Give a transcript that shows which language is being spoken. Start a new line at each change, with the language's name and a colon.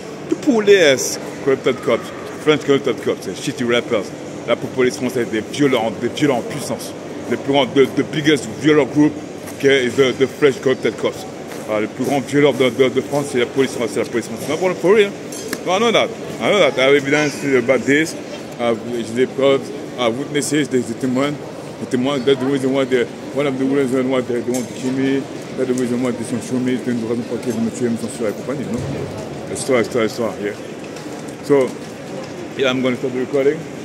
English: The police, corrupted cops, French corrupted cops, shitty rappers.
French: La police française, des violents en puissance. Le plus grand,
English: the biggest violent group is the French corrupted cops.
French: Le plus grand violeur de France, c'est la police française.
English: No problem for real. No, I know that. I have evidence about this.
French: J'ai des preuves, witnesses, des témoins.
English: That's the reason why one of the reasons why they want to kill me. That's the reason why they censure me.
French: C'est une raison pour laquelle ils me tuent, me censurent et compagnie, non? Histoire, yeah.
English: So, yeah, I'm going to start the recording.